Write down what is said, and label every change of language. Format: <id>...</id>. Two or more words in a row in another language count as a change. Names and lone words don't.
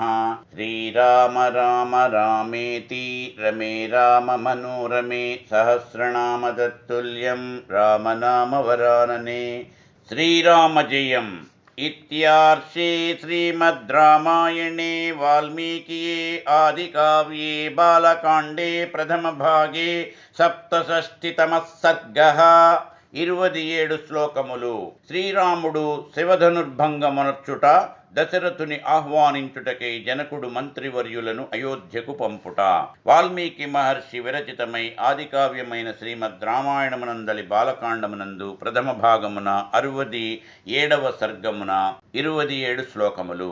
<sa>श्रीराम राम रामेति रमे राम मनोरमे सहस्रनाम तत्तुल्यं रामनाम वरानने। श्रीराम जयम् इत्यार्षे श्रीमद् रामायणे वाल्मीकिये आदिकाव्ये बालकाण्डे प्रथमभागे सप्तषष्टितमः सर्गः।</sa> <te>27 శ్లోకములు। శ్రీరాముడు శివధనుర్భంగమనర్చుట, దశరథుని ఆహ్వానించుటకై జనకుడు మంత్రివర్యులను అయోధ్యకు పంపుట। వాల్మీకి మహర్షి విరచితమై ఆదికావ్యమైన శ్రీమద్ రామాయణమునందలి బాలకాండమునందు ప్రథమ భాగమున 67వ సర్గమున 27 శ్లోకములు।</te>